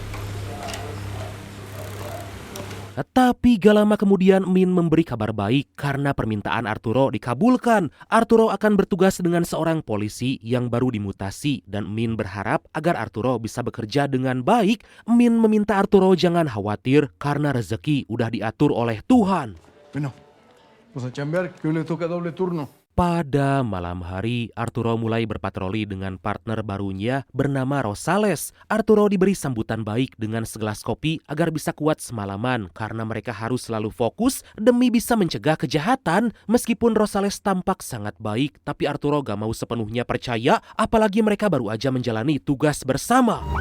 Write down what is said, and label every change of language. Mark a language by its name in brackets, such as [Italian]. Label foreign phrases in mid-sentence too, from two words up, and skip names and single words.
[Indonesian] Tapi gak lama kemudian Min memberi kabar baik karena permintaan Arturo dikabulkan. Arturo akan bertugas dengan seorang polisi yang baru dimutasi dan Min berharap agar Arturo bisa bekerja dengan baik. Min meminta Arturo jangan khawatir karena rezeki udah diatur oleh Tuhan. [Spanish] Bueno, pues a chambear, que hoy le toca doble turno. [Indonesian] Pada malam hari, Arturo mulai berpatroli dengan partner barunya bernama Rosales. Arturo diberi sambutan baik dengan segelas kopi agar bisa kuat semalaman karena mereka harus selalu fokus demi bisa mencegah kejahatan. Meskipun Rosales tampak sangat baik, tapi Arturo gak mau sepenuhnya percaya, apalagi mereka baru aja menjalani tugas bersama.